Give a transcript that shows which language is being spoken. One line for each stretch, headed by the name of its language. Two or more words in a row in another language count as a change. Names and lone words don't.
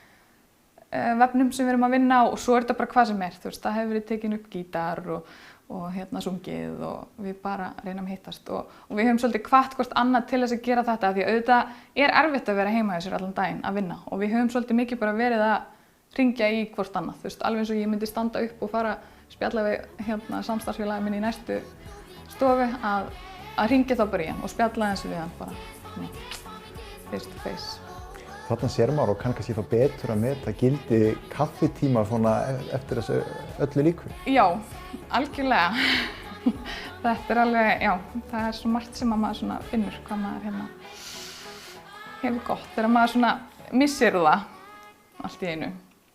Icelandic: vefnum sem við erum að vinna og svo þetta bara hvað sem þú veist, það hefur verið tekin upp gítar og sungið og við bara reynum að hittast og við höfum svolítið hvatt hvort annað til þess að gera þetta því auðvitað erfitt að vera heima hjá sér allan daginn að vinna og við höfum svolítið mikið bara verið að hringja í hvort annað, þú veist, alveg eins og ég myndi standa upp og fara spjalla við samstarfsfélagið minn í næstu stofu að hringja þá bara í hann og spjalla eins við hann bara
English: face to face.
Icelandic: Þarna sér maður og kann kannski þá betur að meta gildi kaffitíma svona eftir þessu öllu líku? Já, algjörlega. Þetta alveg, já, það svo margt sem að maður svona finnur hvað maður hefur gott þegar maður svona missir það allt í einu.